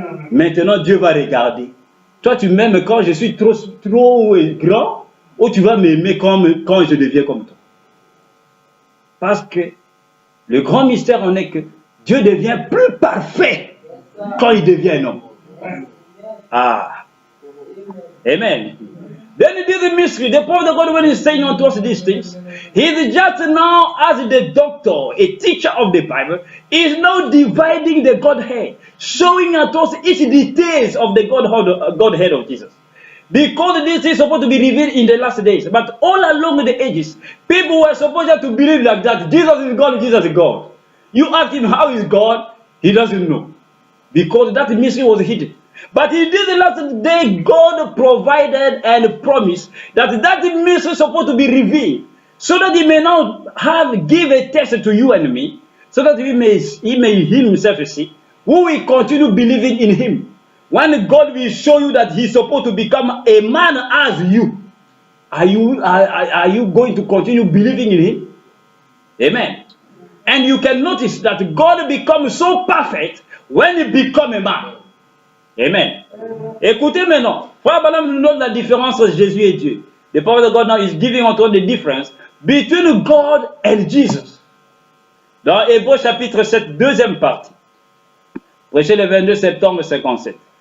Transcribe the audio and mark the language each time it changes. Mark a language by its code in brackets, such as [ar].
[fr] Maintenant, Dieu va regarder. Toi, tu m'aimes quand je suis trop grand, ou tu vas m'aimer quand je deviens comme toi. Parce que le grand mystère en est que Dieu devient plus parfait quand il devient un homme. [en] Ah. Amen. Then it is a mystery. The prophet of God, when he's saying unto us these things, he is just now, as the doctor, a teacher of the Bible, is now dividing the Godhead, showing unto us each details of the Godhead of Jesus. Because this is supposed to be revealed in the last days. But all along the ages, people were supposed to believe like that. Jesus is God, Jesus is God. You ask him how is God, he doesn't know. Because that mystery was hidden. But in this last day, God provided and promised that mystery is supposed to be revealed. So that he may now give a test to you and me. So that he may himself see who will continue believing in him. When God will show you that he's supposed to become a man as you, are you going to continue believing in him? Amen. And you can notice that God becomes so perfect when he becomes a man. Amen. [fr] Écoutez maintenant, Frère Branham nous donne la différence entre Jésus et Dieu. [en] The prophet of God now is giving us the difference between God and Jesus. [fr] Dans Hébreux chapitre 7, deuxième partie, prêché le 22 septembre 57.